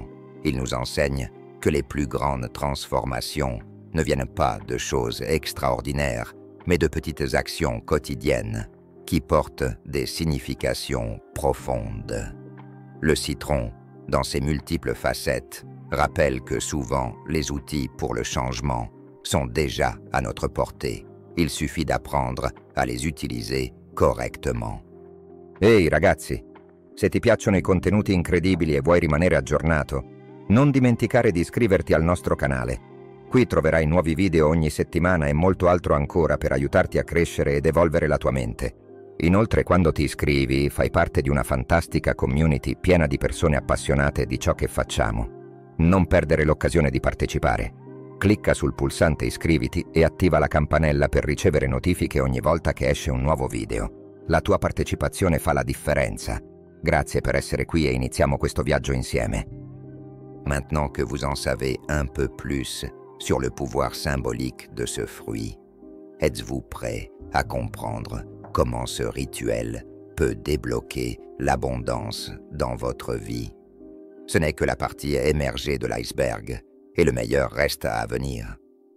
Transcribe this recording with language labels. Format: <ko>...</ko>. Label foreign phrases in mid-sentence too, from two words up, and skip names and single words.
<fr>Il nous enseigne que les plus grandes transformations ne viennent pas de choses extraordinaires, mais de petites actions quotidiennes qui portent des significations profondes. Le citron, dans ses multiples facettes, rappelle que souvent les outils pour le changement sont déjà à notre portée. Il suffit d'apprendre à les utiliser correctement.</fr> <it>Ehi ragazzi, se ti piacciono i contenuti incredibili e vuoi rimanere aggiornato, non dimenticare di iscriverti al nostro canale. Qui troverai nuovi video ogni settimana e molto altro ancora per aiutarti a crescere ed evolvere la tua mente. Inoltre, quando ti iscrivi, fai parte di una fantastica community piena di persone appassionate di ciò che facciamo. Non perdere l'occasione di partecipare. Clicca sul pulsante iscriviti e attiva la campanella per ricevere notifiche ogni volta che esce un nuovo video. La tua partecipazione fa la differenza. Grazie per essere qui e iniziamo questo viaggio insieme.</it> <fr>Maintenant que vous en savez un peu plus sur le pouvoir symbolique de ce fruit, êtes-vous prêt à comprendre comment ce rituel peut débloquer l'abondance dans votre vie? Ce n'est que la partie émergée de l'iceberg, et le meilleur reste à venir.</fr>